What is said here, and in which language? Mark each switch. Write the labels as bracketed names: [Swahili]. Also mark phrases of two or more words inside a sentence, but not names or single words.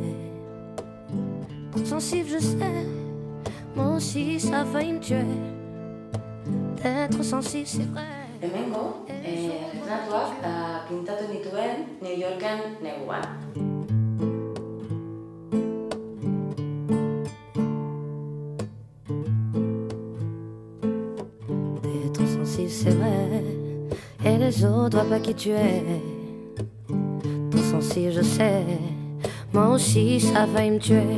[French] Trop sensible, je sais, moi aussi ça a failli me tuer. T'es trop sensible, c'est vrai. [Basque] Hemengo, retratuak pintatu nituen New Yorken neguan. [French] T'es trop sensible, c'est vrai, et les autres voient pas qui tu es. Sensible, je sais, moi aussi ça a failli me tuer.